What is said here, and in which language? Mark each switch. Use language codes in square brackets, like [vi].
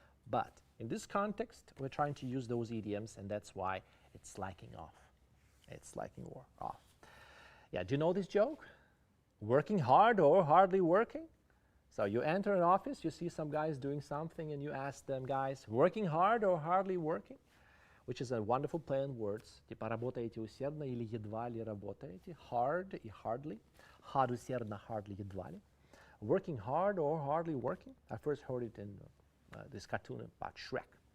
[en] But in this context, we're trying to use those idioms, and that's why it's slacking off. It's slacking off. Yeah, do you know this joke? Working hard or hardly working? So you enter an office, you see some guys doing something, and you ask them, guys, working hard or hardly working? Which is a wonderful play on words. [ru] Типа работаете усердно или едва ли работаете? [en] Hard и hardly. [ru] Hard усердно, hardly едва ли. [en] Working hard or hardly working? I first heard it in this cartoon about Shrek.